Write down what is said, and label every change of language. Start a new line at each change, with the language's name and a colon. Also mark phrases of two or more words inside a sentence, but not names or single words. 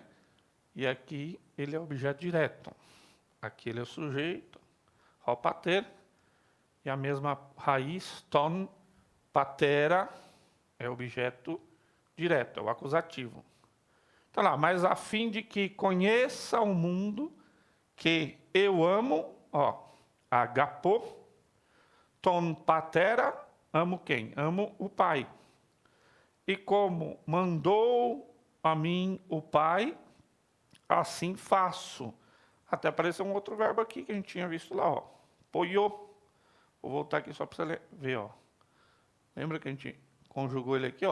Portuguese: E aqui ele é o objeto direto. Aqui ele é o sujeito, ropater, e a mesma raiz,
Greek: τὸν πατέρα,
Portuguese: é o objeto direto, é o acusativo. Então lá, mas a fim de que conheça o mundo que eu amo, ó,
Greek: ἀγαπῶ τὸν πατέρα,
Portuguese: amo quem? Amo o Pai. E como mandou a mim o Pai, assim faço. Até apareceu um outro verbo aqui que a gente tinha visto lá, ó. Poiô. Vou voltar aqui só para você ver, ó. Lembra que a gente conjugou ele aqui, ó?